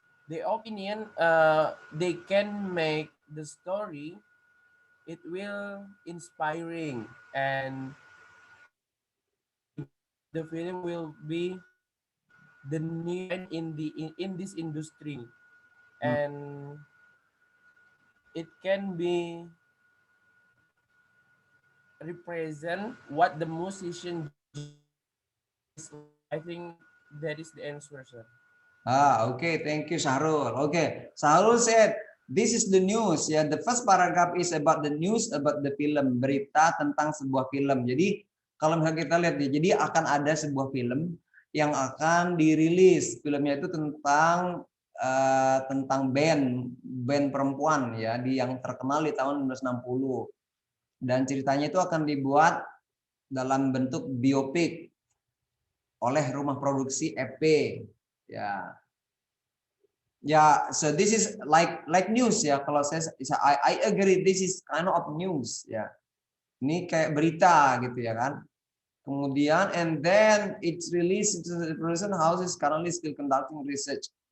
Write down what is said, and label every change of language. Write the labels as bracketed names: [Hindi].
[English] the opinion they can make the story, it will inspiring, and the film will be the new in this industry, and it can be represent what the musician is. I think that is the answer, sir. Okay, thank you Syahrul. Okay, Syahrul said this is the news ya. The first paragraph is about the news about the film, [Indonesian] berita tentang sebuah film. Jadi kalau misalnya kita lihat ya, jadi akan ada sebuah film yang akan dirilis. Filmnya itu tentang band perempuan ya, yang terkenal di tahun 1960. Dan ceritanya itu akan dibuat dalam bentuk biopik oleh rumah produksi EP. [English] Ya, so this is like news ya. Kalau I agree, this is kind of news ya. [Indonesian] Ini kayak berita gitu ya kan. Kemudian [English] and then it's released to the production house is currently still conducting research.